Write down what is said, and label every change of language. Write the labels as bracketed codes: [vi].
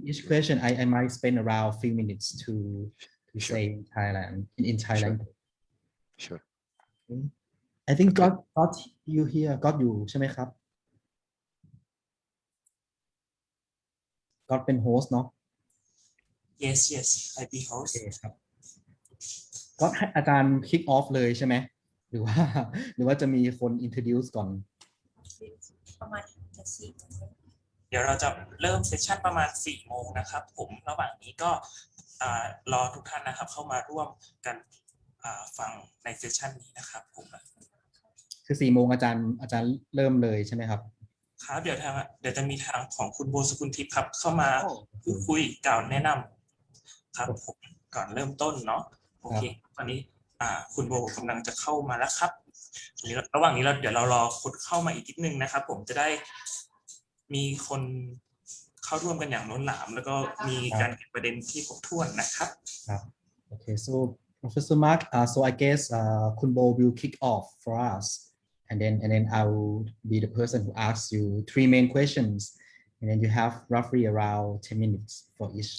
[en] In each question, I might spend around 3 minutes to say in Thailand, in Thai language. Sure. Okay. I think got you here, got you [th] ใช่ไหมครับ [en] got [th] เป็น [en] host [th] เนาะ [en] Yes, I be host. [th] ครับก็ให้อาจารย์ kick off เลยใช่ไหมหรือว่าจะมีคน introduce ก่อน ประมาณเดี๋ยวเราจะเริ่มเซสชันประมาณ 4 โมงนะครับผมระหว่างนี้ก็รอทุกท่านนะครับเข้ามาร่วมกันฟังในเซสชันนี้นะครับผม คือ 4 โมงอาจารย์เริ่มเลยใช่ไหมครับ ครับเดี๋ยวจะมีทางของคุณโบสกุลทิพย์ครับเข้ามาพูดคุยกล่าวแนะนำครับผมก่อนเริ่มต้นเนาะโอเคตอนนี้คุณโบกำลังจะเข้ามาแล้วครับระหว่างนี้เดี๋ยวเรารอคนเข้ามาอีกนิดนึงนะครับผมจะได้มีคนเข้าร่วมกันอย่างล้นหลามแล้วก็มีการเก็บประเด็นที่ครบถ้วนนะครับ ครับ [en] Okay, so Professor Mark, so I guess Kunbo will kick off for us, and then I will be the person who asks you 3 main questions, and then you have roughly around 10 minutes for each.